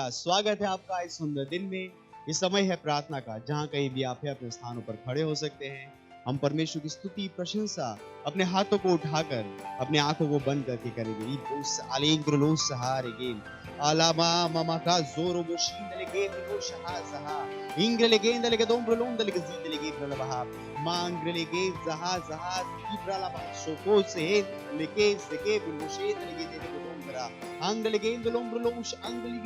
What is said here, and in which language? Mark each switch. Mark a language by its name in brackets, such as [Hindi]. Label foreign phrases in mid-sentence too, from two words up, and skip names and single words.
[Hindi] स्वागत है आपका इस सुंदर दिन में। ये समय है प्रार्थना का, जहां कहीं भी आप अपने स्थानों पर खड़े हो सकते हैं। हम परमेश्वर की स्तुति प्रशंसा अपने हाथों को उठाकर अपने आंखों को बंद करके करेंगे। इबोस अलेग्रो सहारे गेम आलामा मामा का जोरो बोशीन लेगे बिलो शहा सहा इंग्र लेगे लेगे दोम ब्रोलों लेगे जीद लेगे ब्रलबहा मांग लेगे जहा जहा इब्रलबहा सोको से लेके सेके बिलोशे लेगे तेरे को दोंगरा अंग लेगे दोलों ब्रोलोश अंग लेगे